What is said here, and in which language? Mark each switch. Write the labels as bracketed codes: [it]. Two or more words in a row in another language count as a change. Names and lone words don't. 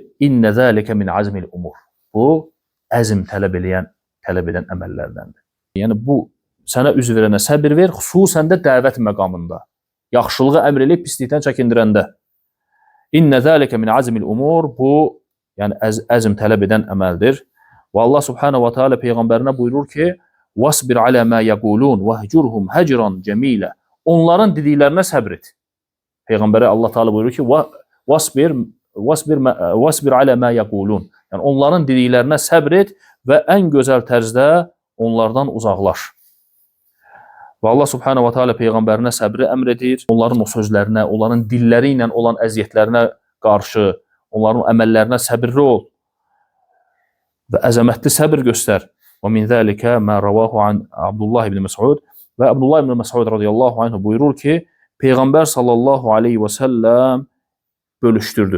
[ar] إن ذلك من عزم الأمور. [az] Bu, əzm tələb edən əməllərdəndir. Yəni bu, sənə üz verənə səbir ver, xüsusən də dəvət məqamında. Yaxşılığı əmr eləyib, pislikdən çəkindirəndə. [ar] إن ذلك من عزم الأمور. [az] Bu, yəni əzm tələb edən əməldir. Və Allah [ar] سبحانه وتعالى [az] peyğəmbərinə buyurur ki, [ar] "واصبر على ما يقولون واهجرهم هجرا جميلا." [az] Onların dediklərinə səbr et. Peyğəmbərə Allah Teala buyurur ki, [ar] "واصبر على ما يقولون." [az] Yəni onların dediklərinə səbr et və ən gözəl tərzdə onlardan uzaqlaş. Və Allah [ar] سبحانه وتعالى [az] peyğəmbərinə səbri əmr edir. Onların o sözlərinə, onların dilləri ilə olan əziyyətlərinə qarşı onların əməllərinə səbirli ol və əzəmətli səbir göstər. Və [ar] من ذلك ما رواه عن عبد الله بن مسعود [az] və Abdullah ibn Məs'ud [ar] رضي الله عنه [az] buyurur ki, Peyğəmbər [ar] صلى الله عليه وسلم [az] bölüşdürdü.